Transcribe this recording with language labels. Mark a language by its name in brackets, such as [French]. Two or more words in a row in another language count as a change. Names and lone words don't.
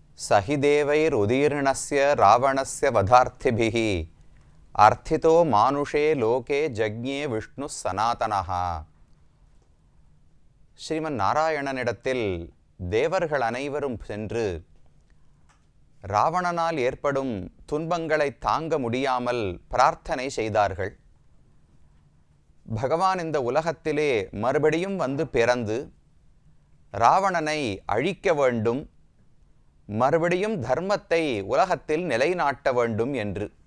[Sanskrit] सहिदेवैरुदीर्णस्य रावणस्य वधार्थिभिः अर्थितो मानुषे लोके जज्ञे विष्णु सनातनः. [Tamil] ஸ்ரீமன் நாராயணனிடத்தில் தேவர்கள் அனைவரும் சென்று ராவணனால் ஏற்படும் துன்பங்களை தாங்க முடியாமல் பிரார்த்தனை செய்தார்கள். பகவான் இந்த உலகத்திலே மறுபடியும் வந்து பிறந்து ராவணனை அழிக்க வேண்டும், மறுபடியும் தர்மத்தை உலகத்தில் நிலைநாட்ட வேண்டும் என்று.